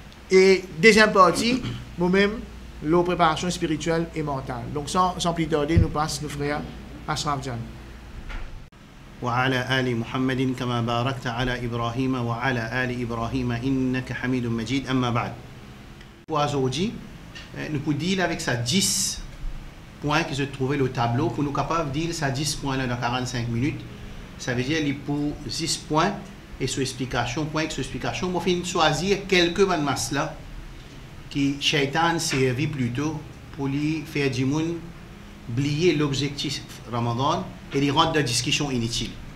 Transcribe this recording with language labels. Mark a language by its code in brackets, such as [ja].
[fr] Et deuxième partie, nous-mêmes, la préparation spirituelle et mentale. Donc sans plus tarder, nous passons nos frères Ashraf Jan. [ar] وعلى آل محمد كما باركت على إبراهيم وعلى آل إبراهيم إنك حميد مجيد أما بعد. [fr] Aujourd'hui, nous pouvons dire avec ça 10 points que je trouvais le tableau pour nous capables de dire ça 10 points là dans 45 minutes. Ça veut dire pour 10 points et sur explication, point sur explication, moi je choisir quelques masses là qui Shaitan servi plutôt pour lui faire du monde oublier l'objectif Ramadan et les rendre de discussion inutile.